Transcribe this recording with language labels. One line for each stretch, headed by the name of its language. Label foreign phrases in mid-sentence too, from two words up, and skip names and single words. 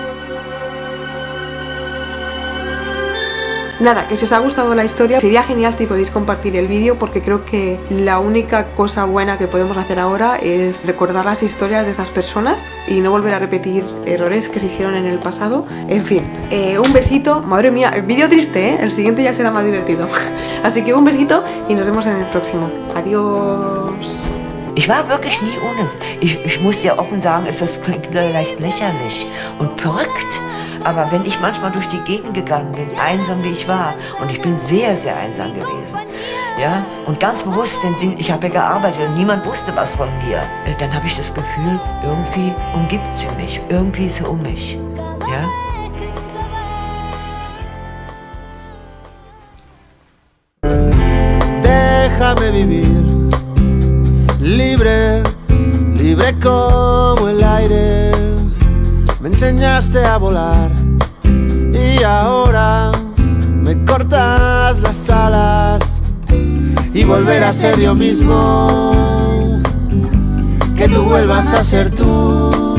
Spanish: Nada, que si os ha gustado la historia, sería genial si podéis compartir el vídeo porque creo que la única cosa buena que podemos hacer ahora es recordar las historias de estas personas y no volver a repetir errores que se hicieron en el pasado. En fin, un besito. Madre mía, vídeo triste, ¿eh? El siguiente ya será más divertido. Así que un besito y nos vemos en el próximo. Adiós.
German: Ich war wirklich nie ohne. Ich muss dir offen sagen, das klingt leicht lächerlich und verrückt. Aber wenn ich manchmal durch die Gegend gegangen bin, einsam wie ich war, und ich bin sehr, sehr einsam gewesen, ja, und ganz bewusst, denn ich habe ja gearbeitet und niemand wusste was von mir, dann habe ich das Gefühl, irgendwie umgibt sie mich, irgendwie ist sie um mich, ja.
Spanish: Déjame vivir, libre, libre como el aire. Me enseñaste a volar y ahora me cortas las alas y volver a ser yo mismo, que tú vuelvas a ser tú.